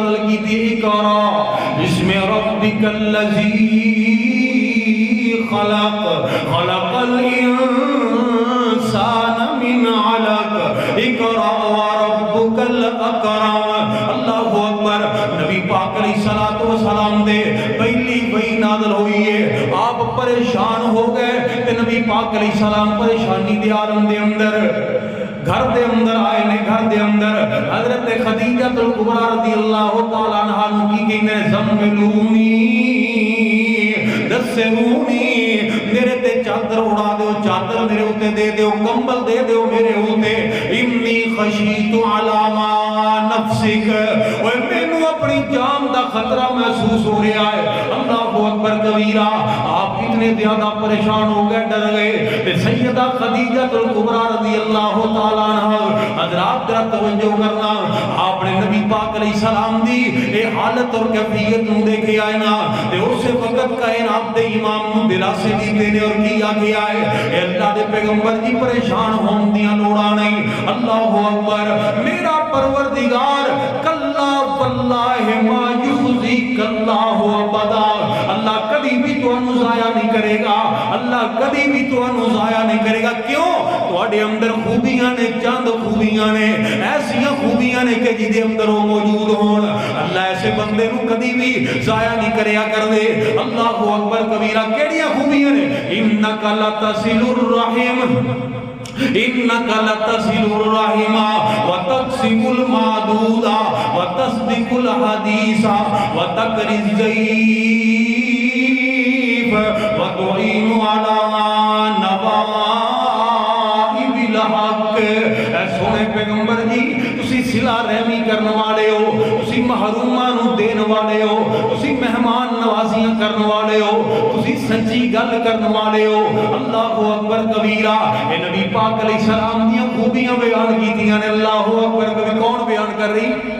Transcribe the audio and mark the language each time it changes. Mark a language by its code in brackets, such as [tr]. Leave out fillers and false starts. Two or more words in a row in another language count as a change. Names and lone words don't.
[pa] کی تھی [ar] اقرا بسم ربک الذی خلق خلق الانسان من علق اقرا وربک الاکرم۔ اللہ اکبر۔ [pa] نبی پاک [ar] علیہ الصلوۃ والسلام [pa] دے پہلی وحی نازل ہوئی ہے، آپ پریشان ہو گئے تے نبی پاک [ar] علیہ السلام [pa] پریشانی دے عالم دے اندر گھر دے اندر آئے نے۔ گھر دے اندر حضرت خدیجہ الکبریٰ [ar] رضی اللہ تعالی عنہا [pa] نو کی کہنے [ar] زملونی دسرونی، [pa] میرے تے چادر اڑا دیو، چادر میرے اوتے دے دیو، کمبل دے دیو میرے اوتے، [ar] انی خشیت علی ما نفسک، [pa] اوے مینوں اپنی جان دا خطرہ محسوس ہو رہا ہے۔ [ar] اللہ اکبر کبیرہ۔ [pa] آپ اتنے زیادہ پریشان ہو گئے، ڈر گئے تے سیدہ خدیجہ الکبریٰ [ar] رضی اللہ تعالی عنہا [pa] حضرات ذرا توجہ کرنا، آپ نے نبی پاک [ar] علیہ السلام [pa] دی اے حالت اور کیفیت نو دیکھے آئے نا تے اس وقت کائنات دے امام دلاسے دیتے نے اور کیا کیا ہے اے اللہ دے پیغمبر جی پریشان ہون دیاں لوڑا نہیں۔ [ar] اللہ اکبر۔ [pa] میرا پروردگار [ar] کلا واللہ ما یخزیک اللہ ابدا، [pa] اللہ کبھی بھی تو انو ضائع نہیں کرے گا، اللہ کبھی بھی تو انو ضائع نہیں کرے گا۔ کیوں؟ تواڈے اندر خوبیاں نے، چند خوبیاں نے، ایسیاں خوبیاں نے کہ جدے اندر وہ موجود ہون اللہ ایسے بندے نو کبھی بھی ضائع نہیں کریا کر دے۔ [ar] اللہ اکبر کبیرہ۔ [pa] کیڑیاں خوبیاں نے؟ [ar] انک لتصل الرحم، انک لتصل الرحم وتقسم المعدود وتصدق الحدیث وتقری الضیف وتعین علی نوائب الحق۔ [pa] اے سونے پیغمبر جی تسی صلہ رحمی کرن والے ہو، تسی محروماں نو دین والے ہو، تسی مہمان نوازیاں کرن والے ہو، تسی سچی گل کرن والے ہو۔ [ar] اللہ اکبر کبیرہ۔ [pa] اے نبی پاک [ar] علیہ السلام [pa] دیاں خوبیاں بیان کیتیاں نے۔ [ar] اللہ اکبر [pa] کبھی کون بیان کر رہی؟